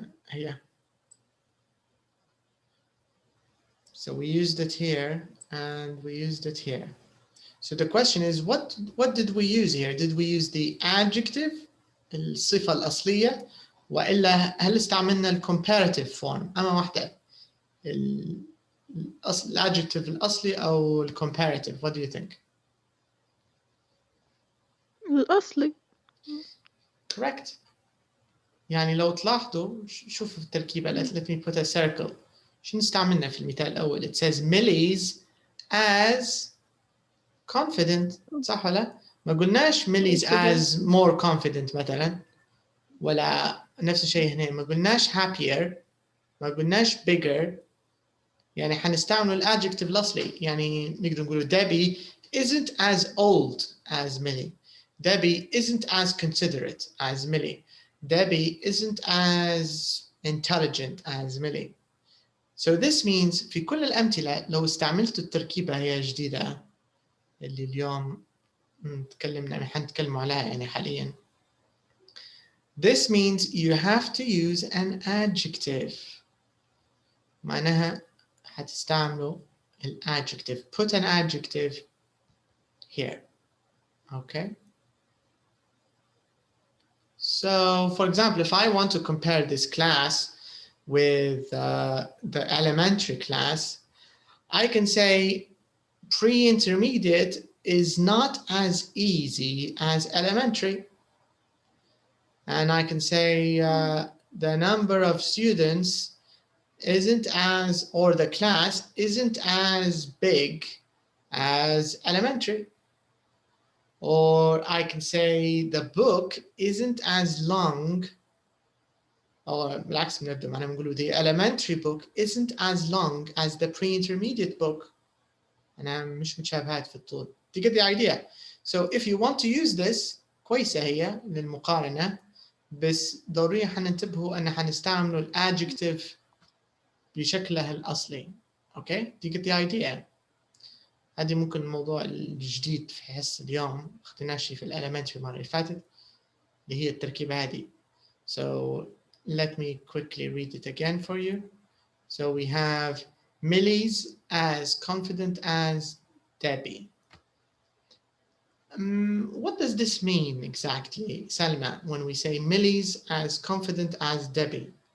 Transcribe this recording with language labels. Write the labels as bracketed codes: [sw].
[en] Here. So we used it here and we used it here. So the question is, what did we use here? Did we use the adjective, [ar] الصفة الأصلية, وإلا هل استعملنا الcomparative form؟ أما واحدة الadjective الأصلي أو الcomparative? [en] What do you think? [ar] الأصلي. [en] Correct. [ar] يعني لو تلاحظوا شوفوا التركيبة. [en] Let me put a circle. [ar] شنو استعملنا في المثال الأول؟ [en] It says Millie's as confident. [ar] صح ولا؟ ما قلناش [en] Millie's as more confident [ar] مثلا، ولا نفس الشيء هنا. ما قلناش happier، ما قلناش bigger. يعني حنستعمل الادجكتيف الأصلي. يعني نقدر نقول [en] Debbie isn't as old as Millie. Debbie isn't as considerate as Millie. Debbie isn't as intelligent as Millie. So this means [ar] في كل الأمثلة لو استعملت التركيبة هي جديدة اللي اليوم حنتكلم عليها يعني حاليا. [en] This means you have to use an adjective. [ar] معناها حتستعملوا adjective. [en] Put an adjective here. Okay. So, for example, if I want to compare this class with the elementary class, I can say pre-intermediate is not as easy as elementary. And I can say the number of students isn't as, or the class isn't as big as elementary. Or I can say the book isn't as long [ar] أو بالعكس بنبدأ معنا بنقولوا [en] the elementary book isn't as long as the pre-intermediate book. [ar] أنا مش متشابهات في الطول. [en] Do you get the idea? So if you want to use this [ar] كويسة هي للمقارنة، بس ضروري حننتبهوا أن حنستعملوا الادجكتيف بشكله الأصلي. [en] Okay? Do you get the idea? [ar] هذه ممكن الموضوع الجديد في حصة اليوم اخذناه شيء في الاليمنتري المرة اللي فاتت اللي هي التركيبة هذه. [en] So let me quickly read it again for you. So we have Millie's as confident as Debbie. What does this mean exactly, Salma, when we say Millie's as confident as Debbie?